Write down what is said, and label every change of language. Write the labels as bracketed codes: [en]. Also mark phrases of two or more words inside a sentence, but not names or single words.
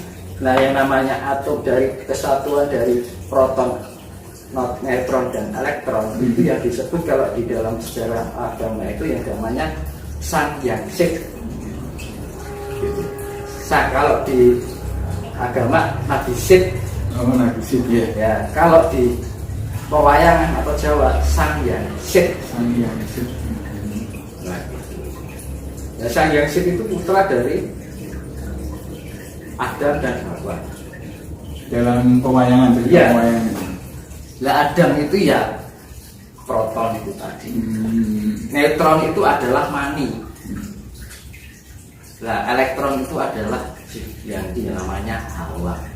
[id] Nah, yang namanya atom dari kesatuan dari proton, neutron dan elektron itu yang disebut kalau di dalam sejarah agama itu yang namanya Sang Hyang Sik. Kalau di agama Nabi Sik. Nabi Sik ya. Ya, kalau di pewayangan atau Jawa Sang Hyang Sik. Sang Hyang Sik. Nah, Sang Hyang Sik itu putra dari Adam dan Hawa. Dalam pewayangan ya. Pewayangan. Lah Adam itu ya proton itu tadi. Neutron itu adalah mani. Lah elektron itu adalah yang namanya Hawa.